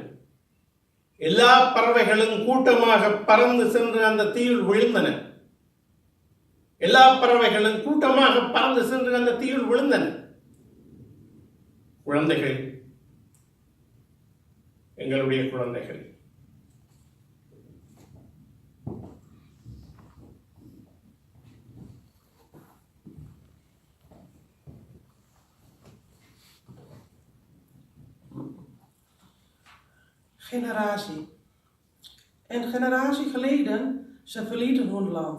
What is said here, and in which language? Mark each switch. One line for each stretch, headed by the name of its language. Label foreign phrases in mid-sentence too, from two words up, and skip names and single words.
Tamil: எல்லா பறவைகளும் கூட்டமாக பறந்து சென்று அந்த தீயில் விழுந்தன. குழந்தைகள், எங்களுடைய குழந்தைகள்.
Dutch: Generatie. Een generatie geleden, ze verlieten hun land.